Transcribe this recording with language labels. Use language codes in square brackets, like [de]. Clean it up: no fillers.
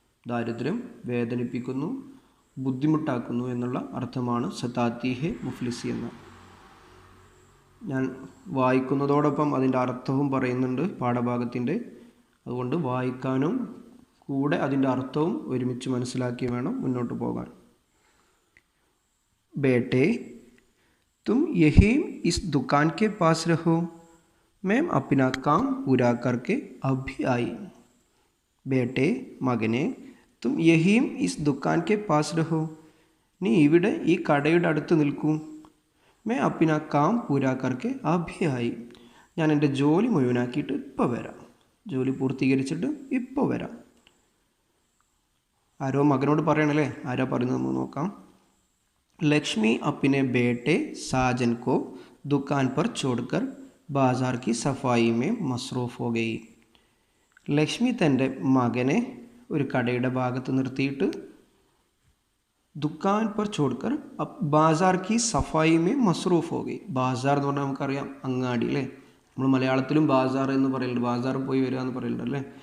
[ml] ദാരിദ്ര്യം വേദനിപ്പിക്കുന്നു, ബുദ്ധിമുട്ടാക്കുന്നു എന്നുള്ള അർത്ഥമാണ് സതാത്തിഹെ മുഫ്ലിസി എന്ന. ഞാൻ വായിക്കുന്നതോടൊപ്പം അതിൻ്റെ അർത്ഥവും പറയുന്നുണ്ട് പാഠഭാഗത്തിൻ്റെ. അതുകൊണ്ട് വായിക്കാനും കൂടെ അതിൻ്റെ അർത്ഥവും ഒരുമിച്ച് മനസ്സിലാക്കി വേണം മുന്നോട്ട് പോകാൻ. [hi] बेटे, तुम यही इस दुकान के पास रहो, मैं अपना काम पूरा करके अब भी आई. बेटे, മകനെ, तुम यही इस दुकान के पास रहो, [ml] നീ ഇവിടെ ഈ കടയുടെ അടുത്ത് നിൽക്കൂ. [hi] मैं अपना काम पूरा करके अब भी आई, [ml] ഞാൻ എൻ്റെ ജോലി മുഴുവനാക്കിയിട്ട് ഇപ്പോൾ വരാം. ജോലി പൂർത്തീകരിച്ചിട്ട് ഇപ്പോൾ വരാം. ആരോ മകനോട് പറയണല്ലേ? ആരാ പറയുന്നത് നമുക്ക് നോക്കാം. [hi] लक्ष्मी अपने बेटे साजन को दुकान पर छोड़कर बाज़ार की सफाई में मसरूफ़ हो गई. [ml] ലക്ഷ്മി തൻ്റെ മകനെ ഒരു കടയുടെ ഭാഗത്ത് നിർത്തിയിട്ട് [hi] ദുക്കാൻ പർ ചോഡ്കർ ബാസാർ കി സഫായി മേ മസ്റൂഫ് ഹോ ഗയി. [ml] ബാസാർ എന്ന് പറഞ്ഞാൽ നമുക്കറിയാം അങ്ങാടി അല്ലേ? നമ്മൾ മലയാളത്തിലും ബാസാർ എന്ന് പറയലുണ്ട്, ബാസാർ പോയി വരിക എന്ന് പറയലുണ്ട് അല്ലേ?